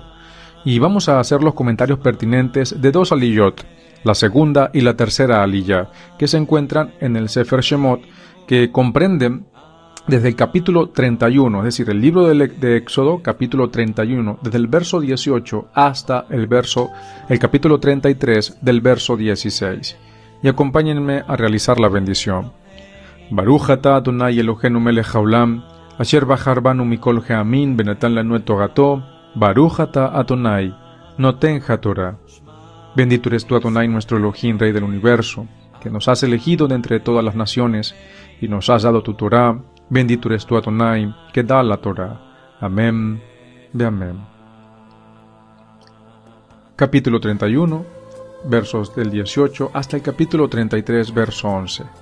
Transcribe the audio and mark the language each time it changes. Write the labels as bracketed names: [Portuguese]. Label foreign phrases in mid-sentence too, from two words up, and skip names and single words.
[Spanish] Y vamos a hacer los comentarios pertinentes de dos aliyot, la segunda y la tercera aliyá, que se encuentran en el [Hebrew] ספר שמות, [Spanish] que comprenden desde el capítulo 31, es decir, el libro de Éxodo, capítulo 31, desde el verso 18 hasta el capítulo 33 del verso 16. Y acompáñenme a realizar la bendición. [Hebrew] ברוך אתה אדוני אלוהינו מלך העולם אשר בחר בנו מכל העמים ונתן לנו את תורתו ברוך אתה אדוני נותן התורה. [Spanish] Bendito eres tú, Adonai, nuestro Elohim, Rey del universo, que nos has elegido de entre todas las naciones y nos has dado tu Torah. Bendito eres tú, Adonai, que da la Torah. Amén. De amén. Capítulo 31, versos del 18 hasta el capítulo 33, verso 11.